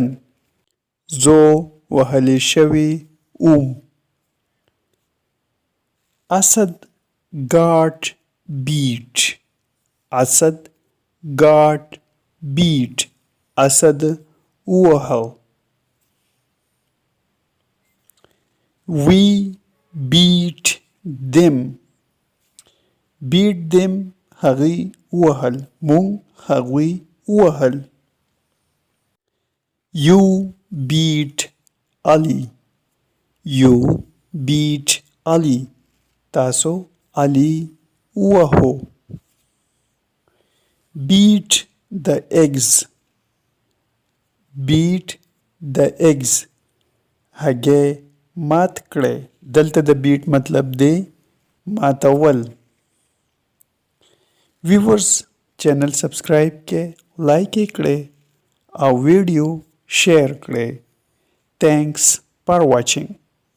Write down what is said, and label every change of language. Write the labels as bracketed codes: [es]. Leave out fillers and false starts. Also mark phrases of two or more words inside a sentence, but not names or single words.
[ps] زه وهلی شوی Asad [en] got beat. Asad got beat. Asad وهل. We beat them. Beat them [ps] هغوی وهل. مونږ هغوی وهل. [en] You beat Ali. You beat Ali. [ps] تاسو Ali وهو. [en] Beat the eggs. Beat the eggs. [ps] هګۍ مات کړئ. دلته د بیټ مطلب دی ماتول. [en] viewers channel [ps] سبسکرایب کې لایک یې کړئ او [en] video share [ps] کړئ. [en] Thanks for watching.